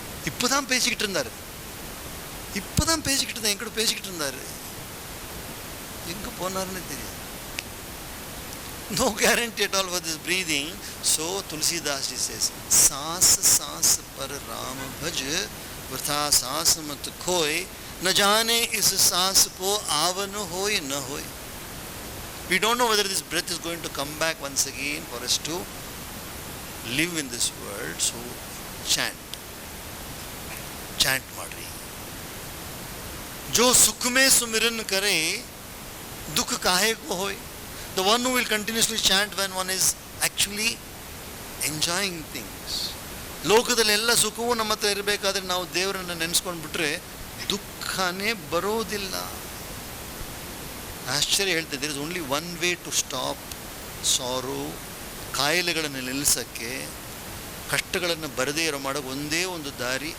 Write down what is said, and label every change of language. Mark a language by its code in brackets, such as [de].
[ta] இப்போ தான் பேசிக்கிட்டு இருந்தார், இப்போ தான் பேசிக்கிட்டு இருந்தார், என்கிட்ட பேசிக்கிட்டு இருந்தார், எங்கே போனார்னு தெரியாது. [en] No guarantee at all for this breathing. So Tulsidas ji says, [hi] सांस सांस पर राम भज, वृथा सांस मत खोए, न जाने इस सांस को आवन होय न होय. [en] We don't know whether this breath is going to come back once again for us to live in this world. So chant, chant madri. [hi] जो सुख में सुमिरन करे दुख काहे को होय. [en] The one who will continuously chant when one is actually enjoying things. [kn] ಲೋಕದಲ್ಲಿ ಎಲ್ಲ ಸುಖವೂ ನಮ್ಮ ಹತ್ರ ಇರಬೇಕಾದ್ರೆ ನಾವು ದೇವರನ್ನು ನೆನೆಸ್ಕೊಂಡು ಬಿಟ್ರೆ ದುಃಖನೇ ಬರೋದಿಲ್ಲ. ಆಶ್ಚರ್ಯ ಹೇಳ್ತಿದ್ದೆ, [en] There is only one way to stop sorrow. [kn] ಕಾಯಿಲೆಗಳನ್ನು ನಿಲ್ಲಿಸೋಕ್ಕೆ, ಕಷ್ಟಗಳನ್ನು ಬರದೇ ಇರೋ ಮಾಡೋಕ್ಕೆ ಒಂದೇ ಒಂದು ದಾರಿ.